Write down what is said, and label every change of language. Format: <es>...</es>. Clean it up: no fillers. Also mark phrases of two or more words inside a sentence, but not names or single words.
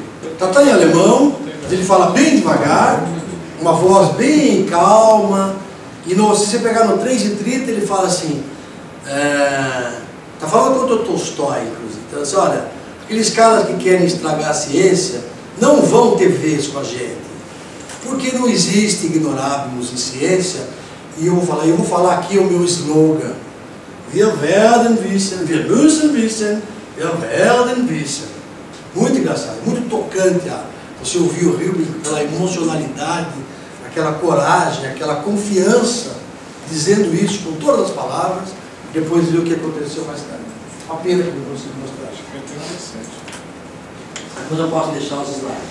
<pt>Tá em alemão, ele fala bem devagar, uma voz bem calma, e se você pegar no 3:30, ele fala assim, tá falando contra o Tolstói, inclusive. Então, assim, olha, aqueles caras que querem estragar a ciência não vão ter vez com a gente, porque não existe ignoráveis em ciência. E eu vou falar aqui o meu slogan:</pt> <de>Wir werden wissen, wir müssen wissen, wir werden wissen.</de> <pt>Muito engraçado, muito tocante. Você ouviu o Hilbert com aquela emocionalidade, aquela coragem, aquela confiança, dizendo isso com todas as palavras, e depois ver o que aconteceu mais tarde. Uma pena que eu não consigo mostrar. Depois eu posso deixar os slides.</pt>